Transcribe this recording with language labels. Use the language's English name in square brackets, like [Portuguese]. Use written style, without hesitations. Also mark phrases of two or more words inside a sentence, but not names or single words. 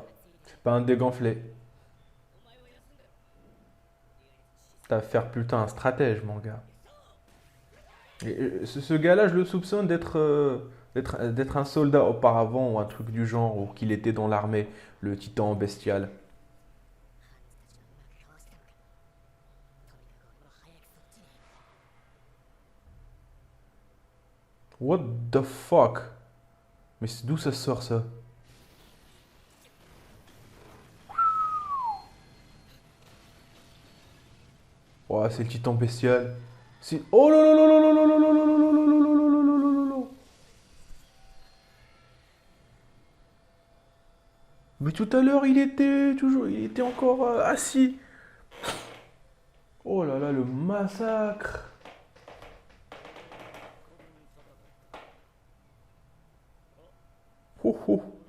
[French] C'est pas un dégonflé. T'as affaire plutôt à un stratège, mon gars. Et ce gars-là, je le soupçonne d'être un soldat auparavant ou un truc du genre, ou qu'il était dans l'armée, le titan bestial. [English] What the fuck? [French] Mais d'où ça sort ça? Ouais, c'est le titan bestial. C'est... Oh là là là là là là là là là là là là là là là là là là. Mais tout à l'heure, il était encore assis. Oh là là, le massacre. Oh oh.